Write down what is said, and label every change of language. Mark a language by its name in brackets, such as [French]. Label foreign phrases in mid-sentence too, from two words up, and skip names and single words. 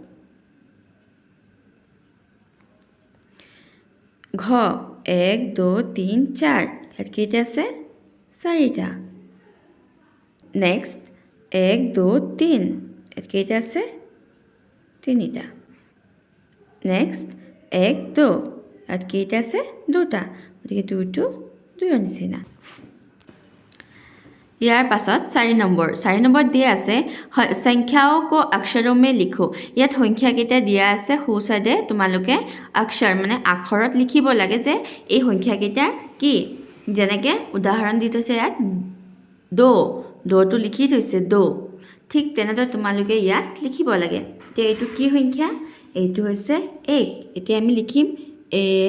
[Assamese] ঘ 1 2 3 4 ইয়াত কেইটা আছে 4টা নেক্সট 1 2 3 ইয়াত কেইটা আছে 3টা নেক্সট 1 2 ইয়াত কেইটা আছে 2টা গতিকে 2টো 2ৰ নিচিনা ইয়াৰ পাছত 4 নম্বৰ দিয়া আছে [Hindi] संख्याओं को अक्षरों में लिखो [Assamese] ইয়াত সংখ্যা কেইটা দিয়া আছে হু সাইডে তোমালোকে অক্ষৰ মানে আখৰত লিখিব লাগে যে এই সংখ্যা কেইটা কি যেনেকে উদাহৰণ দি থৈছে ইয়াত দোটো লিখি থৈছে দো ঠিক তেনেদৰে তোমালোকে ইয়াত লিখিব লাগে তে এইটো কি সংখ্যা এইটো হৈছে 1 এতিয়া আমি লিখিম এ